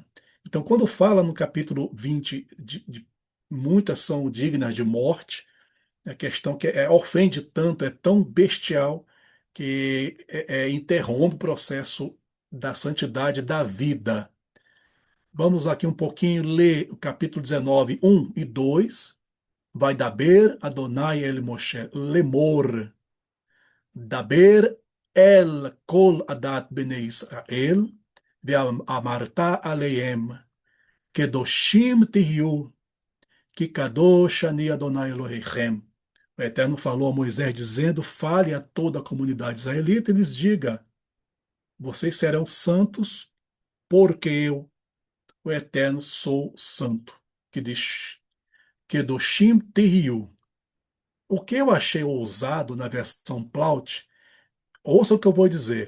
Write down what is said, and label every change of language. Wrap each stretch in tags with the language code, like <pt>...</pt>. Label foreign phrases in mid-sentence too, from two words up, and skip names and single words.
<pt>Então, quando fala no capítulo 20 de muitas são dignas de morte, a questão que ofende tanto, é tão bestial, que interrompe o processo da santidade da vida. Vamos aqui um pouquinho ler o capítulo 19, 1 e 2.</pt> <he>וידבר אדוני אל משה לאמר. דבר אל כל עדת בני ישראל ואמרת אליהם קדושים תהיו כי קדוש אני אדוני אלוהיכם.</he> <pt>O Eterno falou a Moisés dizendo: fale a toda a comunidade israelita e lhes diga: vocês serão santos, porque eu, o Eterno, sou santo.</pt> <he>קדושים תהיו.</he> <pt>O que eu achei ousado na versão Plaut, ouça o que eu vou dizer.</pt>